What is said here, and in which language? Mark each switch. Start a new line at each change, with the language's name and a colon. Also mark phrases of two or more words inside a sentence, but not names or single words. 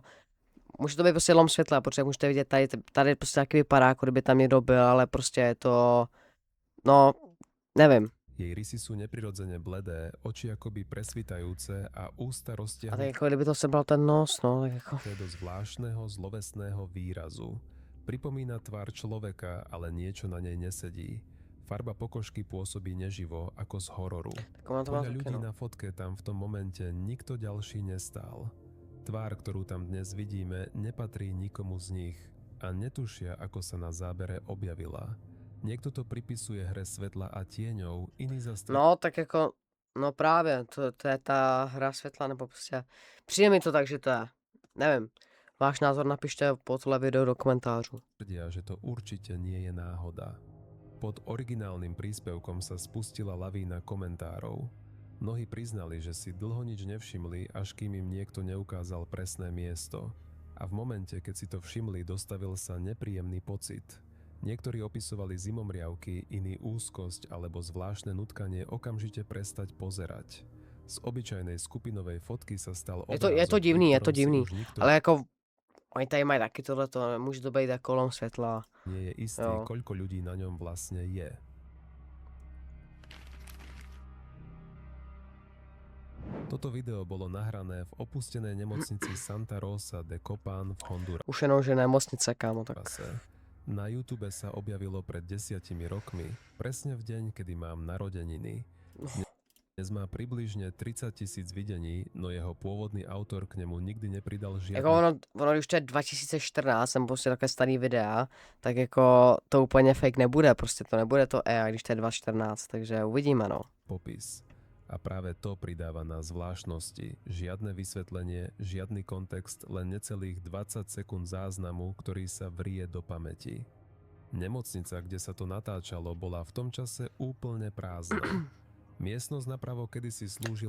Czech: Může to být prostě lom světla, protože můžete vidět, tady prostě taky vypadá, jako kdyby tam někdo byl, ale prostě je to, no, nevím.
Slovak: Jej rysy sú neprirodzene bledé, oči akoby presvitajúce a ústa
Czech: A tak
Slovak: roztiahnuté
Czech: jako kdyby to sebral ten nos, no, tak jako.
Slovak: do zvláštneho zlovesného výrazu. Pripomína tvár človeka, ale niečo na nej nesedí. Farba pokožky pôsobí neživo, ako z hororu.
Czech: Tak ono to má
Slovak: Podľa
Czech: taky,
Slovak: ľudí no. na fotke tam v tom momente nikto ďalší nestál. Tvár, ktorú tam dnes vidíme, nepatrí nikomu z nich a netušia, ako sa na zábere objavila. Niekto to pripisuje hre svetla a tieňov, iný zase No,
Czech: tak jako, no právě, to je ta hra světla, nebo prostě, přijde mi to tak, že to je, nevím. Váš názor napište pod tohle video do komentářů.
Slovak: tvrdia, že to určite nie je náhoda. Pod originálnym príspevkom sa spustila lavína komentárov. Mnohí priznali, že si dlho nič nevšimli, až kým im niekto neukázal presné miesto. A v momente, keď si to všimli, dostavil sa nepríjemný pocit. Niektorí opisovali zimomriavky, iní úzkosť alebo zvláštne nutkanie okamžite prestať pozerať. Z obyčajnej skupinovej fotky sa stal
Czech: Je
Slovak: obrázok,
Czech: to divný,
Slovak: pri
Czech: je to
Slovak: ktorom si
Czech: divný,
Slovak: už nikto
Czech: ale jako, oni tady mají taky tohleto, může to být jako lom světla.
Slovak: nie je istý,
Czech: Jo.
Slovak: koľko ľudí na ňom vlastne je. Toto video bolo nahrané v opustenej nemocnici Santa Rosa de Copan v Hondurase.
Czech: Už jenom, že nemocnice, kámo, tak.
Slovak: Na YouTube sa objavilo pred 10 rokmi, presne v deň, kedy mám narodeniny. Dnes má približne 30 000 videní, no jeho pôvodný autor k nemu nikdy nepridal žiadne
Czech: Jako ono, když to je 2014, nebo prostě takové starý videa, tak jako to úplně fake nebude, prostě to nebude to když to je 2014, takže uvidíme, no.
Slovak: popis. A práve to pridáva na zvláštnosti. Žiadne vysvetlenie, žiadny kontext, len necelých 20 sekúnd záznamu, ktorý sa vrie do pamäti. Nemocnica, kde sa to natáčalo, bola v tom čase úplne prázdna. Miestnosť napravo kedysi slúžila